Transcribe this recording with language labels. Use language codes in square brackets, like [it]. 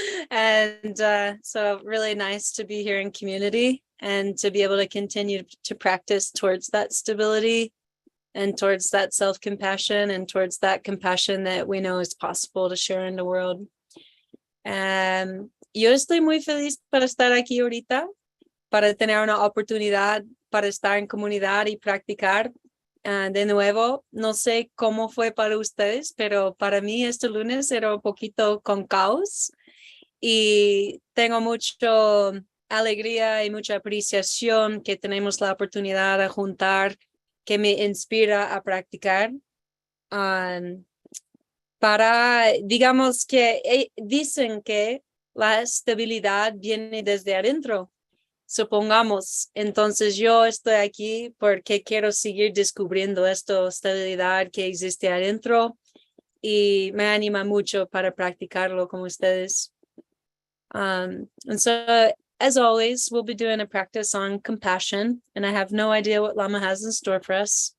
[en] And so really nice to be here in community and to be able to continue to practice towards that stability and towards that self-compassion and towards that compassion that we know is possible to share in the world. [es] Yo estoy muy feliz para estar aquí ahorita, para tener una oportunidad para estar en comunidad y practicar. De nuevo, no sé cómo fue para ustedes, pero para mí este lunes era un poquito con caos y tengo mucha alegría y mucha apreciación que tenemos la oportunidad de juntar, que me inspira a practicar. Para, digamos que dicen que la estabilidad viene desde adentro. Supongamos, entonces yo estoy aquí porque quiero seguir descubriendo esta estabilidad que existe adentro y me anima mucho para practicarlo con ustedes. [en] And so, as always, we'll be doing a practice on compassion, and I have no idea what Lama has in store for us.